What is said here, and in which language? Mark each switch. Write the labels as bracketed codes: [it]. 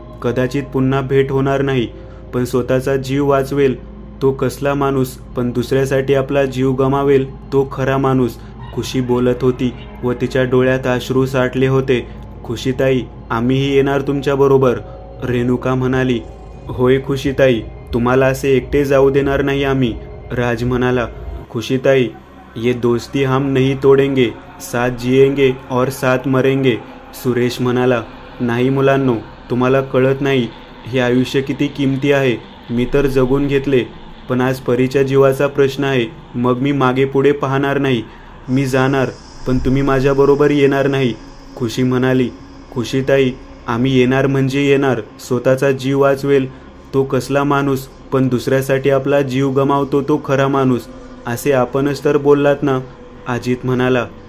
[mr] कदाचित पुन्हा भेट होणार नाही, पण स्वतःचा जीव वाचवेल तो कसला माणूस, पण दुसऱ्यासाठी आपला जीव गमावेल तो खरा माणूस. खुशी बोलत होती व तिच्या डोळ्यात अश्रू साठले होते. खुशीताई, आम्हीही येणार तुमच्याबरोबर, रेणुका म्हणाली. होय खुशीताई, तुम्हाला असे एकटे जाऊ देणार नाही आम्ही, राज म्हणाला. [hi] खुशीताई, ये दोस्ती हम नहीं तोडेंगे, साथ जिएंगे और साथ मरेंगे, [mr] सुरेश म्हणाला. नाही मुलांनो, तुम्हाला कळत नाही हे आयुष्य किती किमती आहे. मी तर जगून घेतले, पण आज परीच्या जीवाचा प्रश्न आहे. मग मी मागे पुढे पाहणार नाही. मी जाणार, पण तुम्ही माझ्याबरोबर येणार नाही, खुशी म्हणाली. खुशीताई, आम्ही येणार म्हणजे येणार. स्वतःचा जीव वाचवेल तो कसला माणूस, पण दुसऱ्यासाठी आपला जीव गमावतो तो खरा माणूस, असे आपणच तर बोललात ना, अजित म्हणाला.